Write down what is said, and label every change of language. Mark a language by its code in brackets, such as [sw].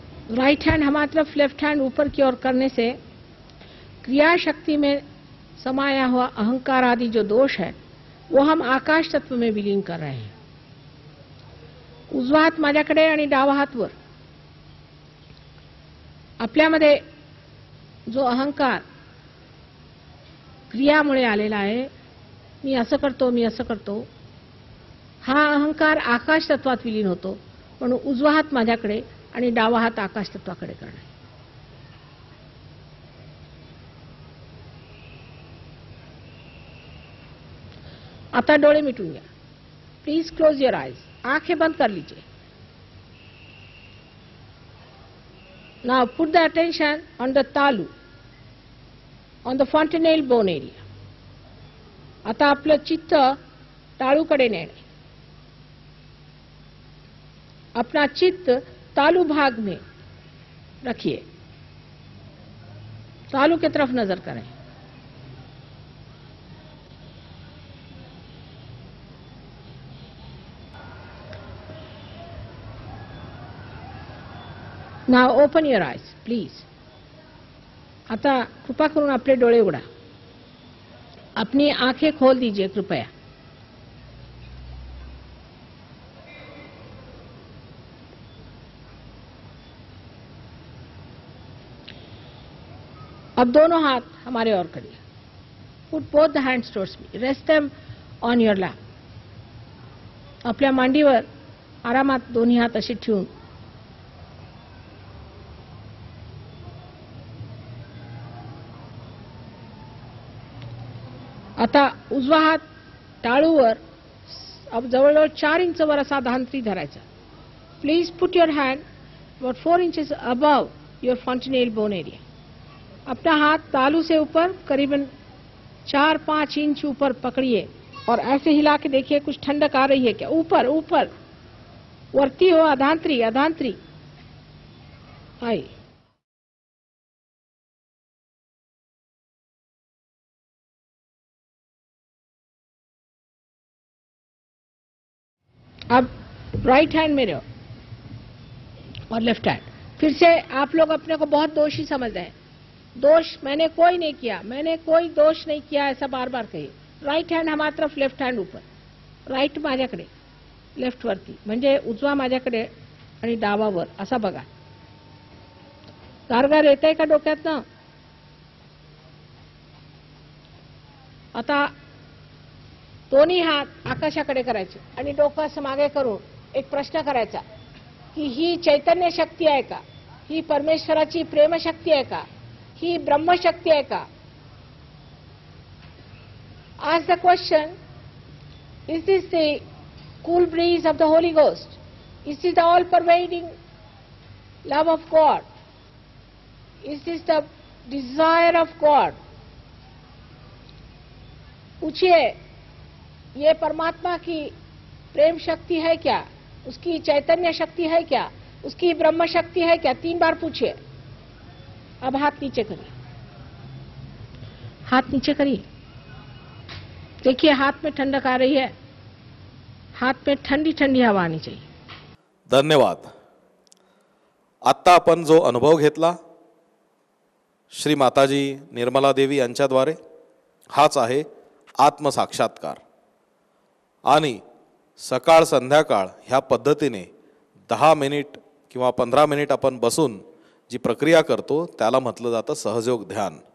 [hi] Right hand हमारी तरफ, left hand ऊपर की ओर करने से क्रिया शक्ति में समाया हुआ अहंकार आदि जो दोष है वो हम आकाश तत्व में विलीन कर रहे हैं. [mr] उजवा हात माझ्याकडे आणि डावा हात वर. आपल्यामध्ये जो अहंकार क्रियामुळे आलेला आहे, मी असं करतो, मी असं करतो, हा अहंकार आकाश तत्वात विलीन होतो. म्हणून उजवा हात माझ्याकडे आणि डावा हात आकाश तत्वाकडे करणे. आता डोळे मिटून घ्या. [en] Please close your eyes. [hi] आंखें बंद कर लीजिए. [en] Now put the attention on the talu, on the fontanelle bone area. [mr] आता आपलं चित्त टाळूकडे नेणे. [hi] अपना चित्त तालू भाग में रखिए. तालू की तरफ नजर करें. [en] Now open your eyes, please. [mr] आता कृपा करून अपने डोळे उघडा. [hi] अपनी आंखें खोल दीजिए कृपया. अब दोनों हाथ हमारे ओर करिए. [en] Put both the hands towards me. Rest them on your lap. [mr] आपल्या मांडीवर आरामात दोन्ही हात असे ठेवून आता उजवा हात टाळूवर जवळजवळ 4 इंच वर असा धांत्री धरायचा. [en] Please put your hand about 4 inches above your fontanelle bone area. [hi] अपना हाथ तालू से ऊपर करीबन 4-5 इंच ऊपर पकड़िए और ऐसे हिला के देखिए कुछ ठंडक आ रही है क्या. [mr] ऊपर ऊपर वर्ती हो, अधांतरी अधांतरी आई. [hi] अब राइट हैंड में रहो और लेफ्ट हैंड। फिर से आप लोग अपने को बहुत दोषी समझ रहे हैं। दोष मैंने कोई नहीं किया, मैंने कोई दोष नहीं किया, ऐसा बार बार कहिए। राइट हँड हमारा तरफ, लेफ्ट हँड ऊपर, [mr] राईट माझ्याकडे, लेफ्ट वरती, म्हणजे उजवा माझ्याकडे आणि डावा वर, असा बघा। गारगार येतंय का डोक्यात ना? आता दोन्ही हात आकाशाकडे करायचे आणि डोकं असं मागे करून एक प्रश्न करायचा की ही चैतन्य शक्ती आहे का? ही परमेश्वराची प्रेम शक्ती आहे का? ही ब्रह्म शक्ती आहे का? [en] Ask the question, is this the cool breeze of the Holy Ghost? Is this the all-pervading love of God? Is this the desire of God? [hi] पूछिए, ये परमात्मा की प्रेम शक्ति है क्या? उसकी चैतन्य शक्ति है क्या? उसकी ब्रह्म शक्ति है क्या? 3 बार पूछिए। अब हाथ नीचे करिए, हाथ नीचे करिए। देखिए हाथ में ठंडक आ रही है, हाथ में ठंडी ठंडी हवा आनी चाहिए। धन्यवाद। [mr] आत्ता आपण जो अनुभव घेतला श्री माताजी निर्मला देवी यांच्याद्वारे, हाच आहे आत्मसाक्षात्कार। आणि सकाळ संध्याकाळ ह्या पद्धतीने 10 मिनिट किंवा 15 मिनिट आपण बसून जी प्रक्रिया करतो त्याला म्हटलं जातं सहयोग ध्यान।